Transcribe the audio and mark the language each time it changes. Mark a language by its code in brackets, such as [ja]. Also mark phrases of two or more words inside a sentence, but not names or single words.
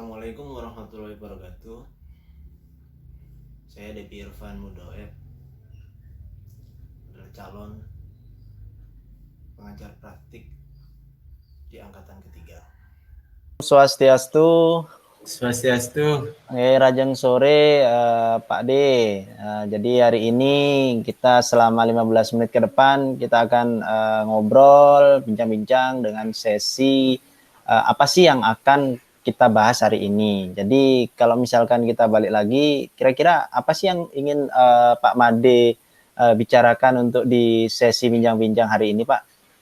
[ar] السلام عليكم ورحمة الله وبركاته. [id] Saya Depi Irfan Mudoep, adalah calon pengajar praktik di angkatan ketiga. Swastiastu. Swastiastu. [ban] Rajang sore Pak D. [id] Jadi hari ini kita selama 15 menit ke depan kita akan ngobrol, bincang-bincang dengan sesi apa sih yang akan kita bahas hari ini. Jadi kalau misalkan kita balik lagi, kira-kira apa sih yang ingin Pak Made bicarakan untuk di sesi bincang-bincang hari ini, Pak?